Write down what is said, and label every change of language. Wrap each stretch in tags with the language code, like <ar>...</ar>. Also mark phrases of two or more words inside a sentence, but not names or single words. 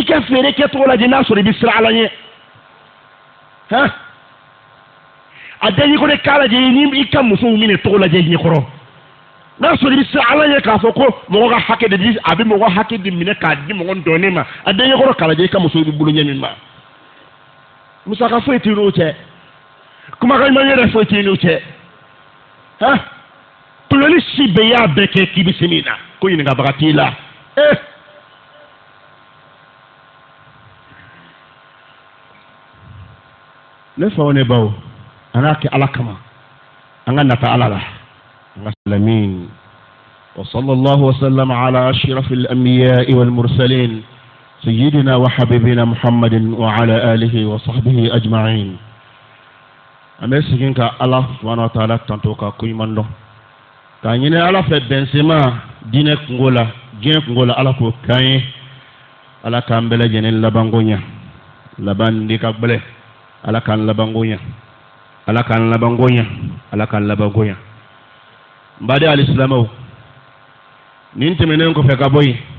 <bm>ka feere kɛcogo lajɛ n'a sɔrɔ i bɛ siran ala ɲɛ han a den ɲɛkɔrɔ k'a lajɛ ni i ka musow minɛ cogo lajɛ ɲɛkɔrɔ n'a sɔrɔ i bɛ siran ala ɲɛ k'a fɔ ko mɔgɔ ka hakɛ de di a bɛ mɔgɔ hakɛ de minɛ k'a di mɔgɔ dɔnnen ma a den ɲɛkɔrɔ k'a lajɛ i ka musow bɛ bolo ɲɛ min ma musaka foyi t'i n'o cɛ kumakan ɲuman yɛrɛ foyi t'i n'o cɛ han tɔɲɔli si bɛɛ y'a bɛɛ kɛ k'i bɛ se min na ko ɲininkabaga t'i la ne faw ne baw an k'a kɛ ala kama an ka nata ala la an ka silamɛn</bm> <ar>وصلى الله وسلم على أشرف الأنبياء والمرسلين سيدنا وحبيبنا محمد وعلى آله وصحبه أجمعين</ar> <bm>an bɛ segin ka ala</bm> <ar>سبحانه وتعالى</ar> <bm>tanto ka ko ɲuman dɔn k'a ɲini ala fɛ bɛnsema diinɛ kungo la diɲɛ kungo la ala k'o k'an ye ala k'an bɛɛ lajɛlen labanko ɲɛ laban di ka gbɛlɛ ala k'an labanko ɲɛ ala k'an labanko ɲɛ ala k'an labanko ɲɛ n ba de alisilamɛw nin tɛmɛnen kɔfɛ ka bɔ yen</bm>